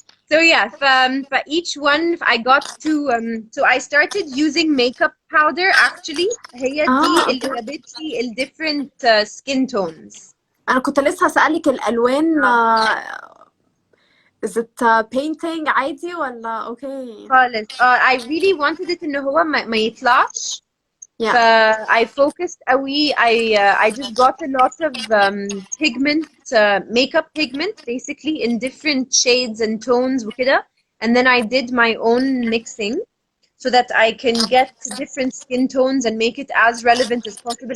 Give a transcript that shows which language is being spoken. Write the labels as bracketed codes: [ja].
[en] So yeah, for each one I got to so I started using makeup powder actually. [ar] هي دي اللي جابت لي ال [en] different skin tones. [ar] انا كنت لسه هسألك الالوان [en] is it painting [ar] عادي ولا اوكي؟ خالص [en] I really wanted it [ar] ان هو ما يطلعش [en] I focused قوي. I just got a lot of pigment, makeup pigment, basically in different shades and tones وكده. And then I did my own mixing so that I can get different skin tones and make it as relevant as possible.